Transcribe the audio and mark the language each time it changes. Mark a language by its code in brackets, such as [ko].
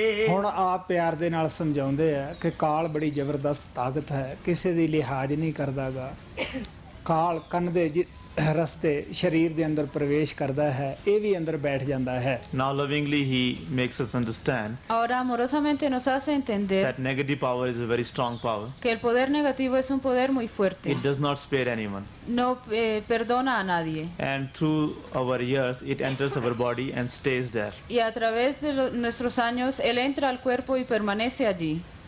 [pa] ਹੁਣ ਆਪ ਪਿਆਰ ਦੇ ਨਾਲ ਸਮਝਾਉਂਦੇ ਆ ਕਿ ਕਾਲ ਬੜੀ ਜ਼ਬਰਦਸਤ ਤਾਕਤ ਹੈ ਕਿਸੇ ਦੀ ਲਿਹਾਜ਼ ਨਹੀਂ ਕਰਦਾਗਾ। ਕਾਲ ਕੰਨ ਦੇ ਰਸਤੇ ਸਰੀਰ ਦੇ ਅੰਦਰ ਪ੍ਰਵੇਸ਼ ਕਰਦਾ ਹੈ, ਇਹ ਵੀ ਅੰਦਰ ਬੈਠ ਜਾਂਦਾ ਹੈ। [en] Now lovingly he makes us understand [es] Ahora amorosamente nos hace entender [en] that negative power is a very strong power. [es] que el poder negativo es un poder muy fuerte. [en] It does not spare anyone. [es] No perdona a nadie. [en] And through our years it enters our body and stays there. [es] Y a través de nuestros años, Él entra al cuerpo y permanece allí.